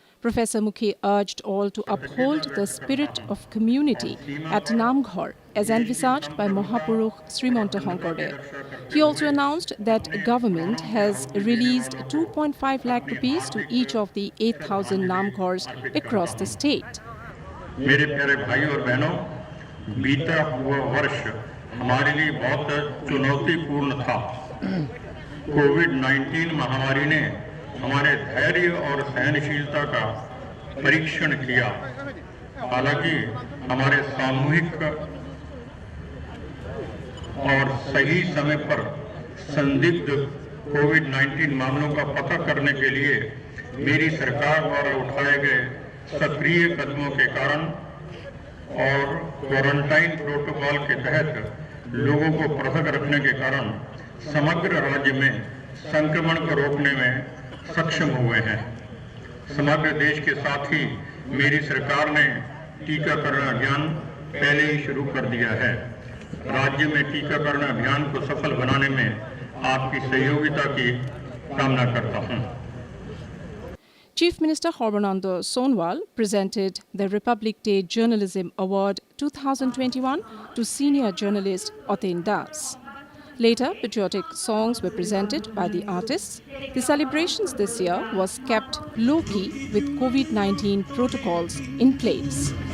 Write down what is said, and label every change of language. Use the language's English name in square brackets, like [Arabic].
[English] Professor Mukhi urged all to uphold the spirit of community at Namghar as envisaged by Mahapurush Srimanta Shankardeva. He also announced that government has released 2.5 lakh rupees to each of the 8,000 Namghars across the state. [Hindi] मेरे प्यारे भाई और बहनों, बीता हुआ वर्ष हमारे लिए बहुत चुनौतीपूर्ण था। कोविड-19 महामारी ने हमारे धैर्य और सहनशीलता का परीक्षण किया। हालांकि हमारे सामूहिक और सही समय पर संदिग्ध कोविड-19 मामलों का पता करने के लिए मेरी सरकार द्वारा उठाए गए सक्रिय कदमों के कारण और क्वारंटाइन प्रोटोकॉल के तहत लोगों को पृथक रखने के कारण समग्र राज्य में संक्रमण को रोकने में सक्षम हुए हैं। समग्र देश के साथ ही मेरी सरकार ने टीकाकरण अभियान पहले ही शुरू कर दिया है। राज्य में टीकाकरण अभियान को सफल बनाने में आपकी सहयोगिता की कामना करता हूं। [English] Chief Minister Sarbananda Sonowal presented the Republic Day Journalism Award 2021 to senior journalist Aten Das. Later, patriotic songs were presented by the artists. The celebrations this year was kept low-key with COVID-19 protocols in place.